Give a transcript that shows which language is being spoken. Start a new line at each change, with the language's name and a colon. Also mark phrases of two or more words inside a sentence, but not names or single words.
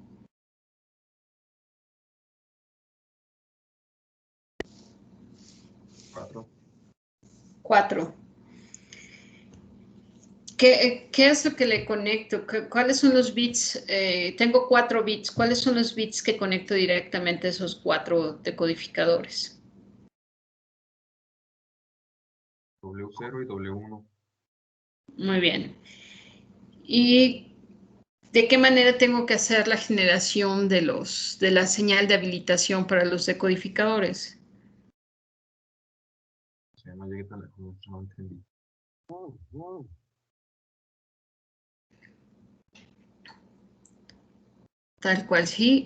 Spanish: 4. ¿Qué es lo que le conecto? ¿Cuáles son los bits? Tengo 4 bits. ¿Cuáles son los bits que conecto directamente a esos 4 decodificadores? W0 y W1. Muy bien. ¿Y de qué manera tengo que hacer la generación de la señal de habilitación para los decodificadores? O sea, no llegué tan lejos, no entendí. Tal cual, sí.